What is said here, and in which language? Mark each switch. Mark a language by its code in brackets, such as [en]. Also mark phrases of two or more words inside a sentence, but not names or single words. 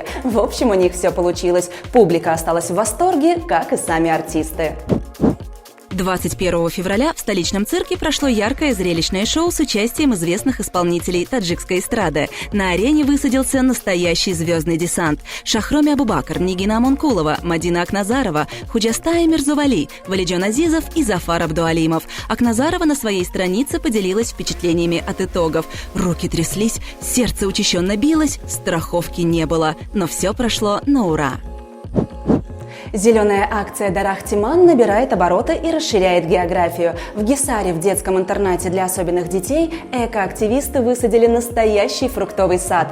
[ru] В общем, у них все получилось. Публика осталась в восторге, как и сами артисты. 21 февраля в столичном цирке прошло яркое зрелищное шоу с участием известных исполнителей таджикской эстрады. На арене высадился настоящий звездный десант. Шахроми Абубакр, Нигина Амонкулова, Мадина Акназарова, Худжастая Мирзували, Валиджон Азизов и Зафар Абдуалимов. Акназарова на своей странице поделилась впечатлениями от итогов. Руки тряслись, сердце учащенно билось, страховки не было. Но все прошло на ура. Зеленая акция «Дарах Тиман» набирает обороты и расширяет географию. В Гисаре, в детском интернате для особенных детей, экоактивисты высадили настоящий фруктовый сад.